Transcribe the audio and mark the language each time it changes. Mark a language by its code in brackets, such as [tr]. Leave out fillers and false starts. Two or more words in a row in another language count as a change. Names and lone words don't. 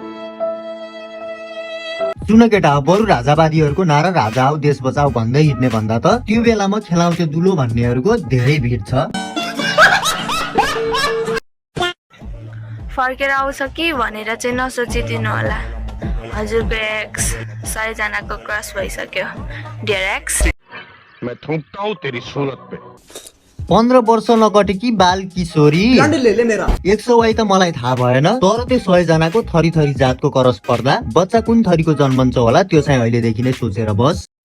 [ne] सुन केटा, बरु राजावादीहरूको नारा राजा आऊ देश बचाऊ भन्दै हिँड्ने भन्दा त त्यो बेलामा खेलाउँथ्यो दुलो भन्नेहरूको धेरै भिड छ। फर्केर आउँछ कि भनेर चाहिँ नसोचिदिनु होला, हजुरको एक्स 100 जनाको क्रस भइसक्यो। [en] Dear ex, [hi] मैं थूकता हूँ तेरी सूरत पे। [ne] 15 वर्ष नकटेकी बाल किशोरी 100 वाइ त मलाई थाहा भएन, तर त्यो 100 जनाको थरी थरी जातको करस पर्दा बच्चा कुन थरीको जन्मन्छ होला त्यो चाहिँ अहिलेदेखि नै सोचेर बस।